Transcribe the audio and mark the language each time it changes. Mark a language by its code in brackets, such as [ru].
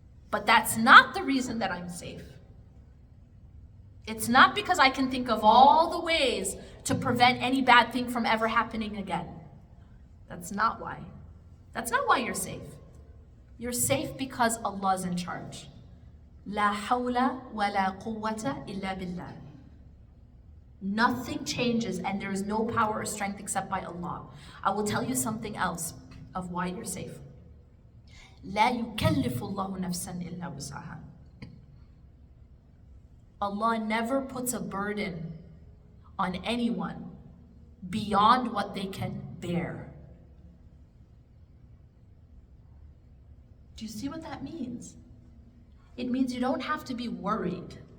[en] But that's not the reason that I'm safe. It's not because I can think of all the ways to prevent any bad thing from ever happening again. That's not why. That's not why you're safe. You're safe because Allah's in charge. [ar] La hawla wa la quwwata illa billah. [en] Nothing changes and there is no power or strength except by Allah. I will tell you something else of why you're safe. [ar] لا يكلف الله نفسا إلا وسعها. [en] Allah never puts a burden on anyone beyond what they can bear. Do you see what that means? It means you don't have to be worried.